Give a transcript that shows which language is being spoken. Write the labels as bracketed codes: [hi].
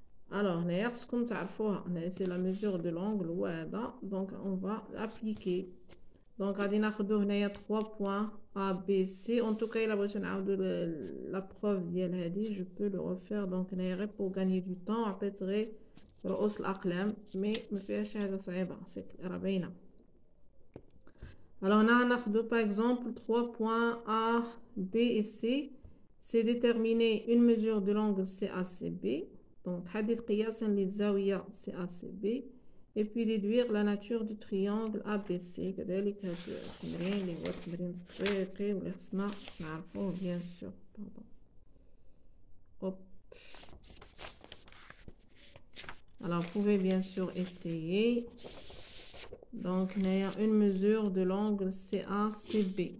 [fr] Alors comme tu as c'est la mesure de l'angle donc on va l'appliquer. Donc on a 3 points A, B, C. En tout cas, il a besoin de la preuve je peux le refaire. Donc pour gagner du temps, peut-être [ar] رؤوس الأقلام [fr] mais [ar] ما فيهاش حاجة صعيبة راه باينة. [fr] Alors on a [ar] ناخدو [fr] par exemple 3 points A, B et C. C'est déterminer une mesure de l'angle CACB. Donc [ar] حدد قياسا للزاوية [fr] CACB et puis déduire la nature du triangle ABC. [ar] كذلك هذا التمرين اللي هو التمرين التطبيقي واللي خصنا نعرفوه [fr] bien sûr. Hop. Alors, vous pouvez bien sûr essayer. Donc, il y a une mesure de l'angle CACB.